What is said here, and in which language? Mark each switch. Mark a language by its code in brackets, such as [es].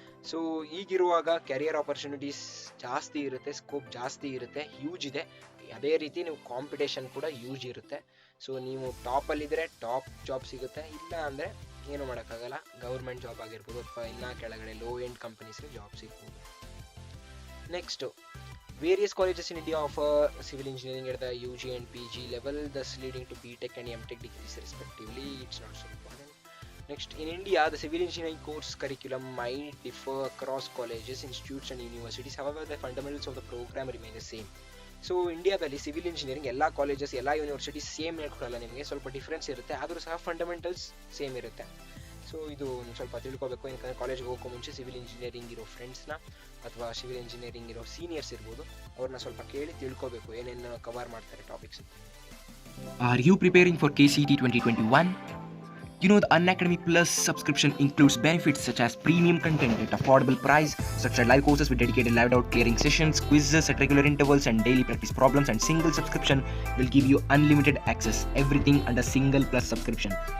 [kn] So ಈಗಿರುವಾಗ career opportunities ಜಾಸ್ತಿ ಇರುತ್ತೆ, scope ಜಾಸ್ತಿ ಇರುತ್ತೆ, ಹ್ಯೂಜ್ ಇದೆ. ಅದೇ ರೀತಿ ನೀವು ಕಾಂಪಿಟೇಷನ್ ಕೂಡ ಹ್ಯೂಜ್ ಇರುತ್ತೆ. ಸೊ ನೀವು ಟಾಪಲ್ಲಿದ್ದರೆ ಟಾಪ್ ಜಾಬ್ ಸಿಗುತ್ತೆ, ಇಲ್ಲ ಅಂದರೆ ಏನು ಮಾಡೋಕ್ಕಾಗಲ್ಲ. ಗೌರ್ಮೆಂಟ್ ಜಾಬ್ ಆಗಿರ್ಬೋದು ಅಥವಾ ಇನ್ನೂ ಕೆಳಗಡೆ ಲೋ ಎಂಡ್ ಕಂಪನೀಸ್ಗೆ ಜಾಬ್ ಸಿಗ್ಬೋದು. [en] Next, various colleges in India offer civil engineering at the UG and PG level, thus leading to BTech and MTech degrees respectively. It's not so important. Next, in India, the civil engineering course curriculum might differ across colleges, institutes and universities. However, the fundamentals of the program remain the same. [kn] So ಇಂಡಿಯಾದಲ್ಲಿ civil engineering ಎಲ್ಲ colleges, ಎಲ್ಲ universities same ಹೇಳ್ಕೊಡಲ್ಲ, ನಿಮಗೆ ಸ್ವಲ್ಪ difference ಇರುತ್ತೆ, ಆದರೂ ಸಹ fundamentals same ಇರುತ್ತೆ. So ಇದು ಸ್ವಲ್ಪ ತಿಳ್ಕೊಬೇಕು. ಯಾಕಂದರೆ ಕಾಲೇಜ್ಗೆ ಹೋಗೋ ಮುಂಚೆ ಸಿವಿಲ್ ಇಂಜಿನಿಯರಿಂಗ್ ಇರೋ ಫ್ರೆಂಡ್ಸ್ನ ಅಥವಾ ಸಿವಿಲ್ ಇಂಜಿನಿಯರಿಂಗ್ ಇರೋ ಸೀನಿಯರ್ಸ್ ಇರ್ಬೋದು, ಅವ್ರನ್ನ ಸ್ವಲ್ಪ ಕೇಳಿ ತಿಳ್ಕೊಬೇಕು ಏನೇನು ಕವರ್ ಮಾಡ್ತಾರೆ topics. [en] Are you preparing for KCET 2021? You know, the Unacademy Plus subscription includes benefits such as premium content at affordable price, structured live courses with dedicated live doubt clearing sessions, quizzes at regular intervals and daily practice problems, and single subscription will give you unlimited access, everything under single plus subscription.